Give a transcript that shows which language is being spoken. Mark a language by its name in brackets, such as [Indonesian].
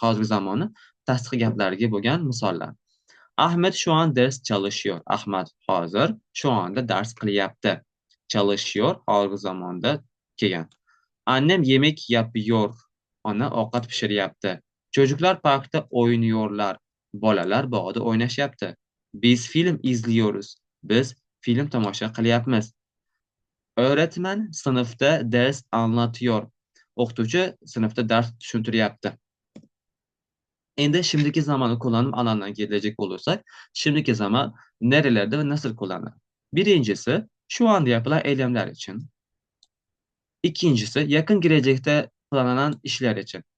[Uzbek] Hozirgi zamonni tasdiq gaplariga bo'lgan misollar. [Turkish] Ahmet şu an ders çalışıyor. [Uzbek] Ahmet hozir [Turkish] şu anda [Uzbek] ders qilyapti. Çalışıyor hozirgi zamonda kelgan. [Turkish] Annem yemek yapıyor. [Uzbek] Ona ovqat pishiryapti. [Turkish] Çocuklar parkta oynuyorlar. [Uzbek] Bolalar bog'da o'ynashyapti. [Turkish] Biz film izliyoruz. [Uzbek] Biz film tomosha qilyapmiz. [Turkish] Öğretmen sınıfta ders anlatıyor. [Uzbek] O'qituvchi sınıfta ders tushuntiryapti. [Turkish] Endi şimdiki zamanı kullanım alanına gelecek olursak, şimdiki zaman nerelerde ve nasıl kullanılır? Birincisi, şu anda yapılan eylemler için. İkincisi, yakın gelecekte planlanan işler için.